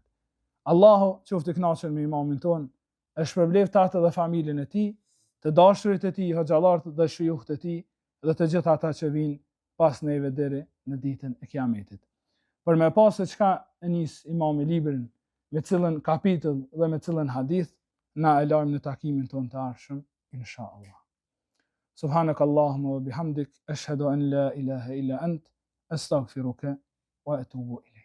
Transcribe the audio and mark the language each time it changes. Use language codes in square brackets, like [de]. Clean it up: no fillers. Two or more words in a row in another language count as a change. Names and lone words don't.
[sq] Allahu qoftë i kënaqur me imamin ton, e shpërbleft atë dhe familjen e tij, të dashurit e tij, hoxhallarët dhe shujuhët e tij, dhe të gjithë ata që vinë pas neve deri në ditën e Kiametit. Për me pas se çka e nis imami librin, me cilën kapitull dhe me cilën hadith, na e lajmë në takimin ton të ardhshëm, inshallah. [ar] سبحانك اللهم وبحمدك أشهد أن لا إله إلا أنت أستغفرك وأتوب إليك.